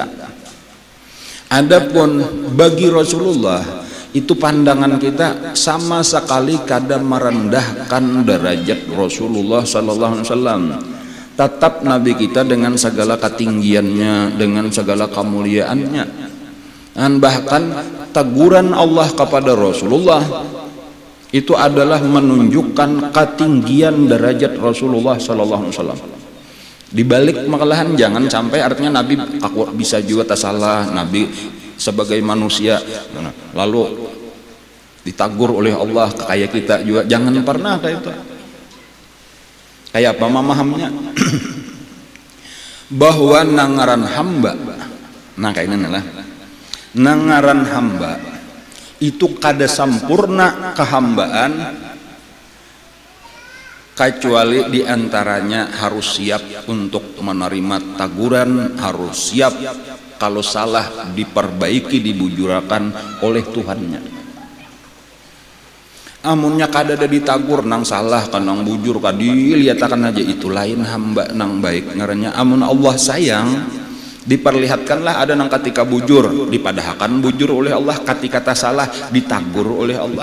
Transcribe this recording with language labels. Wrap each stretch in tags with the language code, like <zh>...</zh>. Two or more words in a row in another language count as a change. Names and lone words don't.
<bjn>Adapun bagi Rasulullah itu pandangan kita sama sekali kada merendahkan derajat Rasulullah</bjn> <ar>Sallallahu Alaihi Wasallam.</ar> <id>Tetap Nabi kita dengan segala ketinggiannya, dengan segala kemuliaannya. Dan bahkan teguran Allah kepada Rasulullah itu adalah menunjukkan ketinggian derajat Rasulullah</id> <ar>sallallahu alaihi wasallam.</ar> <bjn>Di balik malahan jangan sampai artinya Nabi aku bisa juga salah, Nabi sebagai manusia lalu ditagur oleh Allah kayak kita juga, jangan pernah kayak itu. Kayak apa memahamnya? Bahwa nangaran hamba, nah kayak ini lah, nangaran hamba itu kada sampurna kehambaan kecuali diantaranya harus siap untuk menerima teguran, harus siap kalau salah diperbaiki, dibujurakan oleh Tuhannya. Amunnya kada ada ditagur nang salah kan nang bujur kan dilihatkan aja itu lain hamba nang baik ngarannya. Amun Allah sayang diperlihatkanlah ada nang ketika bujur dipadahkan bujur oleh Allah, ketika tak salah ditagur oleh Allah.</bjn>